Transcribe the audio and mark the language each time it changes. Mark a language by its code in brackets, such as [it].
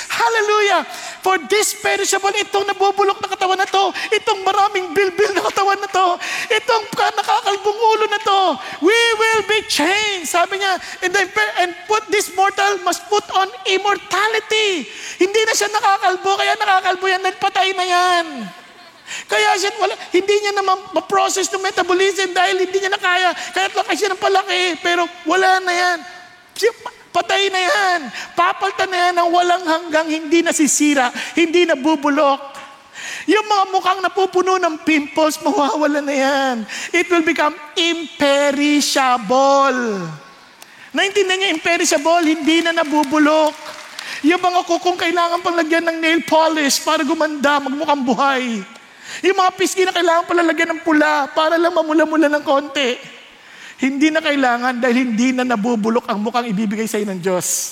[tl] Hallelujah! [en] For this perishable, [tl] itong nabubulok na katawan na to, itong maraming bilbil na katawan na to, itong nakakalbong ulo na to, [en] we will be changed. [tl] Sabi niya, [en] and put this mortal must put on immortality. [tl] Hindi na siya nakakalbo, kaya nakakalbo yan, patay na yan. Kaya siya, hindi niya na ma-process ng metabolism dahil hindi niya na kaya. Kaya laki siya ng palaki, pero wala na yan. Patay na yan. Papalta na yan ng walang hanggang hindi nasisira, hindi nabubulok. Yung mga mukhang napupuno ng pimples, mawawala na yan. [en] It will become imperishable. [tl] Naintindihan niya, imperishable, hindi na nabubulok. Yung mga kukong kailangan pang lagyan ng nail polish para gumanda, magmukhang buhay. Yung mga pisngi na kailangan pala lagyan ng pula para lang mamula-mula ng konti. Hindi na kailangan dahil hindi na nabubulok ang mukhang ibibigay sa iyo ng Diyos.